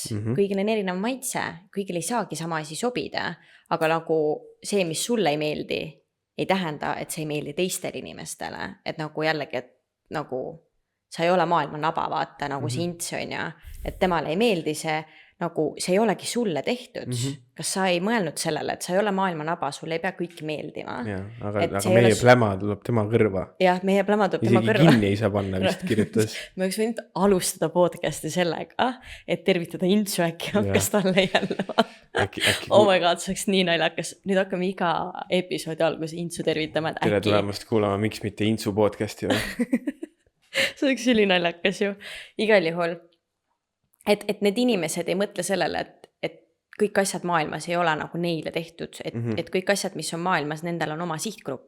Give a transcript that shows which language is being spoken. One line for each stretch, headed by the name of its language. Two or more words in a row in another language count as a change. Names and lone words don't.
Estonian: Kõigil on erinev maitse, kõigil ei saagi sama asi sobida, aga nagu see, mis sulle ei meeldi, ei tähenda, et see ei meeldi teistele inimestele, et nagu jällegi, et nagu sa ei ole maailma naba, vaata, nagu see Ints on ja, et temale ei meeldi see, nagu see ei olegi sulle tehtud. Kas sa ei mõelnud sellele, et sa ei ole maailma naba, sulle ei pea kõik meeldima. Ja, aga meie pläma tuleb tema kõrva. Jah, meie pläma tuleb tema kõrva. Isegi kinni ei saa panna, vist kirjutas. Ma oleks võinud alustada podcast'i sellega, et tervitada Intsu äkki hakkas talle jälle.
English: Oh my god,
Estonian: see oleks nii naljakas. Nüüd hakkame iga episoodi alguse Intsu tervitama. Tere tulemast kuulama, miks mitte Intsu podcast'i või? See oleks üli naljakas ju. Igal juhul, et need inimesed ei mõtle sellele, et kõik asjad maailmas ei ole nagu neile tehtud, et kõik asjad, mis on maailmas, nendel on oma sihtgrupp.